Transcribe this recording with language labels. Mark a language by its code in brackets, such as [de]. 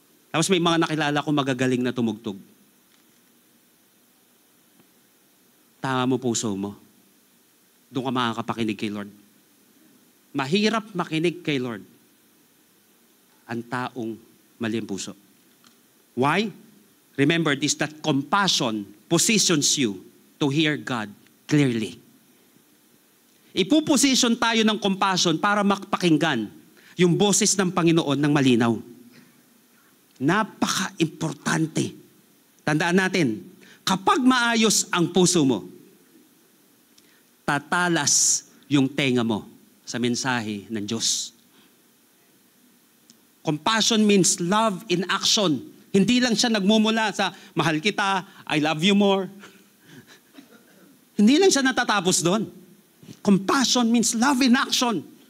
[tl] Tapos may mga nakilala ko magagaling na tumugtog. Tama mo puso mo. Doon ka makakapakinig kay Lord. Mahirap makinig kay Lord ang taong mali ang puso. [en] Why? Remember this, that compassion positions you to hear God clearly. [tl] Ipuposition tayo ng compassion para makapakinggan yung boses ng Panginoon ng malinaw. Napaka-importante. Tandaan natin, kapag maayos ang puso mo, tatalas yung tenga mo sa mensahe ng Diyos. [en] Compassion means love in action. [tl] Hindi lang siya nagmumula sa mahal kita, [en] I love you more. [tl] Hindi lang siya natatapos doon. [en] Compassion means love in action.